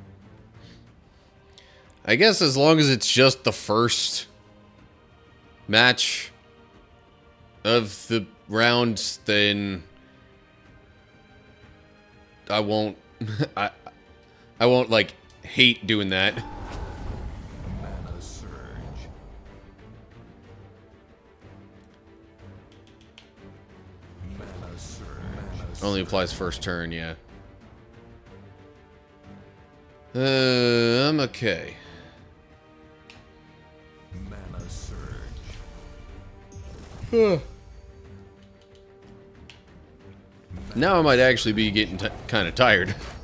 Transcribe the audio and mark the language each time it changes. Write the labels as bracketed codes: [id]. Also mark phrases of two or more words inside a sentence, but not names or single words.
[en] I guess as long as it's just the first match of the round, then I won't I won't like hate doing that. Mana surge. Mana surge. Mana surge. Only applies first turn, yeah. I'm okay. Mana surge. Now I might actually be getting kind of tired.